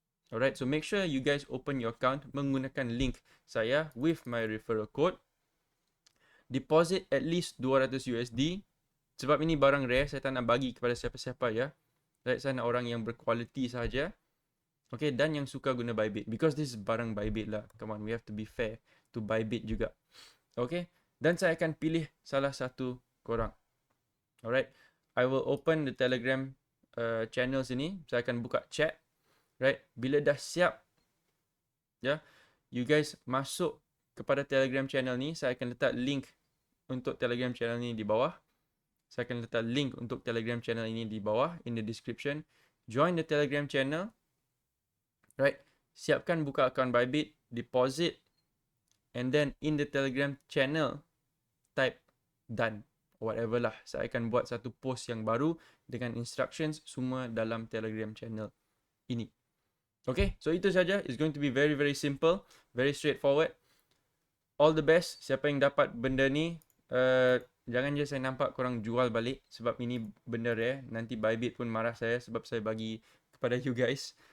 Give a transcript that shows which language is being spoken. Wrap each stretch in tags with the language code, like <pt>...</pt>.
<en>Alright, so make sure you guys open your account</en> <ms>menggunakan link saya</ms> <en>with my referral code. Deposit at least 200 USD.</en> <ms>Sebab ini barang rare, saya tak nak bagi kepada siapa-siapa, ya. Right, saya nak orang yang berkualiti saja. Okay, dan yang suka guna Bybit.</ms> <en>Because this is</en> <ms>barang Bybit lah.</ms> <en>Come on, we have to be fair to Bybit juga.</en> <ms>Okay, dan saya akan pilih salah satu korang.</ms> <en>Alright, I will open the Telegram channel sini.</en> <ms>Saya akan buka chat. Right, bila dah siap, ya,</ms> <en>you guys</en> <ms>masuk kepada Telegram channel ni. Saya akan letak link untuk Telegram channel ni di bawah. Saya akan letak link untuk Telegram channel ini di bawah</ms> <en>in the description. Join the Telegram channel. Right,</en> <ms>siapkan buka account Bybit,</ms> <en>deposit, and then in the Telegram channel type done, whatever lah.</en> <ms>Saya akan buat satu post yang baru dengan instructions semua dalam Telegram channel ini. Okay, so itu saja.</ms> <en>It's going to be very very simple, very straightforward. All the best.</en> <ms>Siapa yang dapat benda ni, jangan je saya nampak korang jual balik sebab ini benda rare. Nanti Bybit pun marah saya sebab saya bagi kepada</ms> <en>you guys.</en>